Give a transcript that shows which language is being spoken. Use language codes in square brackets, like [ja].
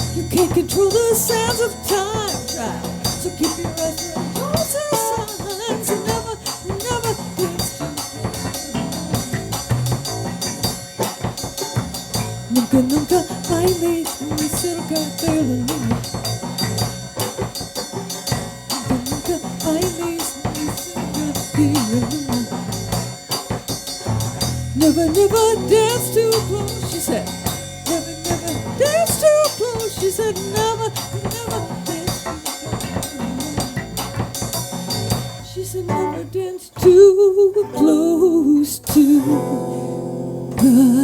[en] can't control the sands of time, child. So keep your eyes on closing signs and never dance too close. [es] Nunca bailes muy cerca de la luna. Nunca bailes muy cerca de la luna. [en] Never dance too close, she said. Never dance too close, she said. Never dance too close. She said never dance too close to the